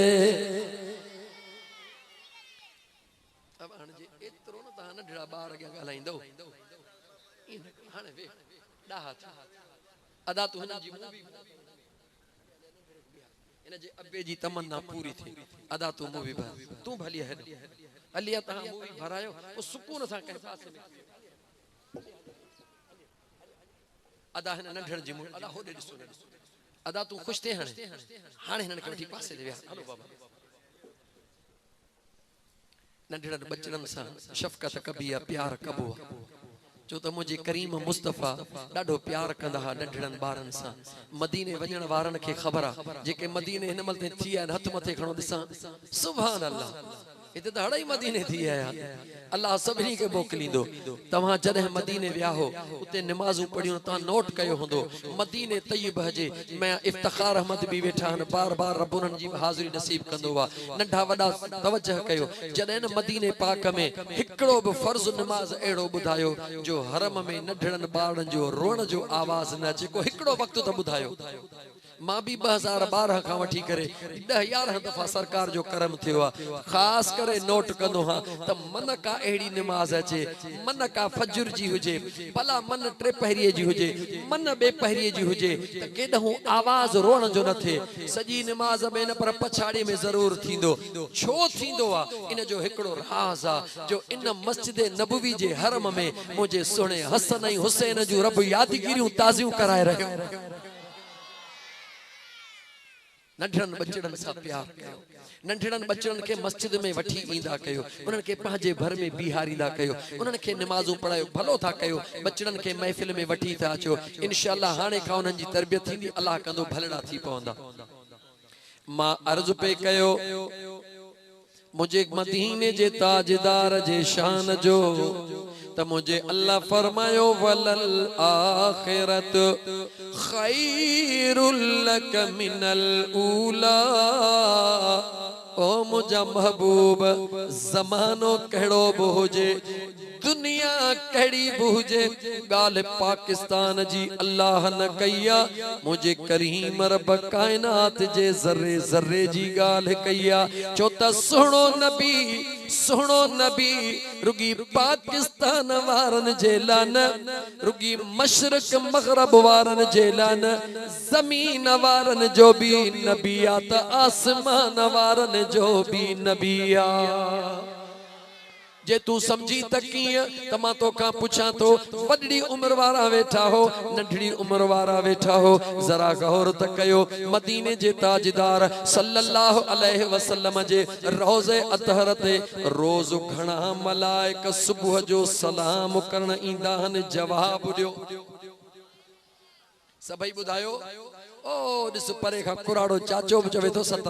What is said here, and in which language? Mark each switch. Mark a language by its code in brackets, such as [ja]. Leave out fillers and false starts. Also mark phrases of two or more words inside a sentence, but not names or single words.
[sd] अब हाणे जे एतरो न ता नढड़ा बार के गालाइंदो इन हाणे वे डाहा अदा तू हिन जी मूवी जे अब्बे जी तमन्ना पूरी थी अदा तू मूवी भर तू भली है अलिया तहां मूवी भरायो ओ सुकून सा कह पास में अदा हिन नंढड़ जी मूवी अदा होडे दिसो अदा तू खुश थे हाणे हाणे हिनन के वठी पासे दे हलो बाबा नंढड़न बचड़न सा शफकत कबिया प्यार कबो जो तो मुझे करीम मुस्तफा डाढो प्यार कंदा हा नंढड़न बारन सा मदीने वजण वारन के खबर आ जेके मदीने हिन मल ते थी आ हथ मथे खणो दिसा [ar] سبحان الله [sd] इते त हड़ई मदीने थी आया अल्लाह सभी के मोकलींदो तवा जदे मदीने व्या हो उते नमाजू पढ़ियो ता नोट कयो होंदो मदीने तय्यब जे मैं इफ्तिखार अहमद भी वेठा न बार बार रब्बुन जी हाजिरी नसीब कंदो वा नंढा वडा तवज्जो कयो जदे न मदीने पाक में हिकड़ो भी फर्ज नमाज एड़ो बुधायो जो हरम में नंढड़न बारन जो रोण जो आवाज न अचे को हिकड़ो वक्त त बुधायो मां भी 2012 का वठी करे 10-11 दफा सरकार जो करम थियो आ खास करे नोट कंदो हां त मन का एड़ी नमाज अचे मन का फजर जी हुजे भला मन टे पहरिए जी हुजे मन बे पहरिए जी हुजे त केडहू आवाज रोण जो न थे सजी नमाज में न पर पछाड़ी में जरूर थींदो छो थींदो आ इन जो हिकड़ो राज आ जो इन मस्जिद नबवी जे हरम में मुझे सुने हसन ऐं हुसैन जो रब यादगिरियूं ताज़ियूं कराए रहियो नंढड़न बचड़न सा प्यार कयो नंढड़न बचड़न के मस्जिद में वठी ईंदा कयो उनन के पांजे घर में बिहारींदा कयो उनन के नमाजू पढ़ायो भलो था कयो बचड़न के महफिल में वठी था अचो इंशाअल्लाह हाने का उनन जी तरबियत थींदी अल्लाह कंदो भलड़ा थी पवंदा मां अर्ज पे कयो मुझे मदीने जे ताजदार जे शान जो त मुझे अल्लाह फरमायो [ar] وللآخرة خير لك من الأولى [sd] ओ मुझा महबूब ज़मानो कहड़ो भी हुजे दुनिया कड़ी भी हुजे गाल पाकिस्तान जी अल्लाह न कया मुझे करीम रब कायनात जे जर्रे जर्रे जी गाल कया चो त सुनो नबी रुगी पाकिस्तान वारन जेलान रुगी मशरक मगरब वारन जेलान जमीन वारन जो भी नबिया त आसमान वारन जो भी नबिया जे तू समझी तकीय तमा तो का पूछा तो वडड़ी उम्र वारा वेठा हो नंढड़ी उम्र वारा वेठा हो जरा गौर त कयो मदीने जे ताजदार [ar] صلى الله عليه وسلم [sd] जे रोज़े अतहर ते रोज घणा मलाइक सुबह जो सलाम करण ईंदा हन जवाब दियो सभई बुधायो ओ दिस परे का कुराड़ो चाचो चवे तो